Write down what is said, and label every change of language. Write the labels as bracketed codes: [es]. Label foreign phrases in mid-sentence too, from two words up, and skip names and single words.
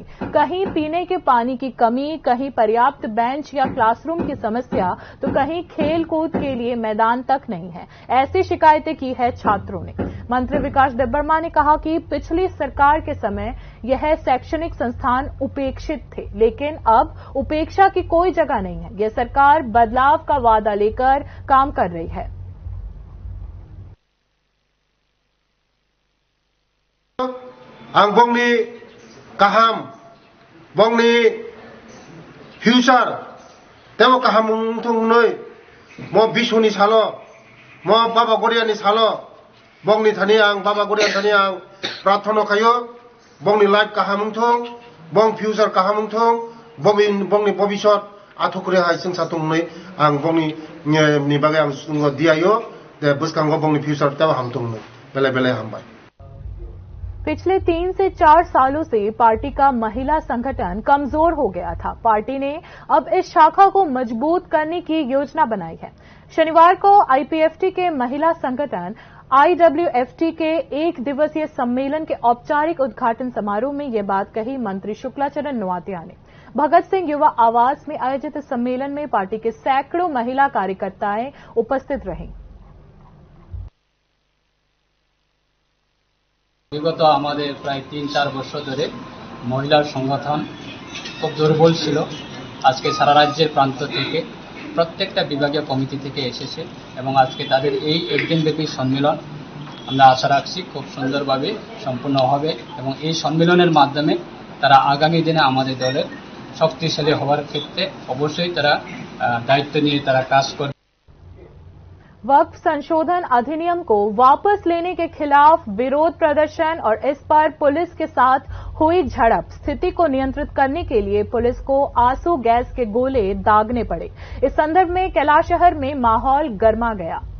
[hi] कहीं पीने के पानी की कमी, कहीं पर्याप्त बेंच या क्लासरूम की समस्या, तो कहीं खेल कूद के लिए मैदान तक नहीं है। ऐसी शिकायतें की है छात्रों ने। मंत्री विकास देबबर्मा ने कहा कि पिछली सरकार के समय यह शैक्षणिक संस्थान उपेक्षित थे, लेकिन अब उपेक्षा की कोई जगह नहीं है। यह सरकार बदलाव का वादा लेकर काम कर रही है। [trp] आं बंगनि गाहाम बंगनि फिउचार तेव गाहाम थंनै मो बिसुनि सालो मो बाबा गरियानि सालो बंगनि थानि आं बाबा गरियानि थानि आं प्रार्थना खायो बंगनि लाइफ गाहाम थं बंग फिउचार गाहाम थं बंगनि भबिष्यत आथुकरे हाय जों साथंनै आं बंगनि नि बागै आं दियायो दे बुसकांगो बंगनि फिउचार तेव हामथंनै बेले बेले हामबाय। [hi] पिछले 3 से 4 सालों से पार्टी का महिला संगठन कमजोर हो गया था। पार्टी ने अब इस शाखा को मजबूत करने की योजना बनाई है। शनिवार को आईपीएफटी के महिला संगठन आईडब्ल्यूएफटी के 1 दिवसीय सम्मेलन के औपचारिक उद्घाटन समारोह में ये बात कही मंत्री शुक्लाचरण नोआतिया ने। भगत सिंह युवा आवास में आयोजित इस सम्मेलन में पार्टी के सैकड़ों महिला कार्यकर्ताएं उपस्थित रहीं। [bn] বিগত আমাদের প্রায় 3-4 বছর ধরে মহিলার সংগঠন খুব দুর্বল ছিল। আজকে সারা রাজ্যের প্রান্ত থেকে প্রত্যেকটা বিভাগীয় কমিটি থেকে এসেছে এবং আজকে তাদের এই একদিনব্যাপী সম্মেলন আমরা আশা রাখছি খুব সুন্দরভাবে সম্পূর্ণ হবে এবং এই সম্মেলনের মাধ্যমে তারা আগামী দিনে আমাদের দলের শক্তিশালী হওয়ার ক্ষেত্রে অবশ্যই তারা দায়িত্ব নিয়ে তারা কাজ করবে। [hi] वक्फ संशोधन अधिनियम को वापस लेने के खिलाफ विरोध प्रदर्शन और इस पर पुलिस के साथ हुई झड़प स्थिति को नियंत्रित करने के लिए पुलिस को आंसू गैस के गोले दागने पड़े। इस संदर्भ में कैलाशहर में माहौल गर्मा गया।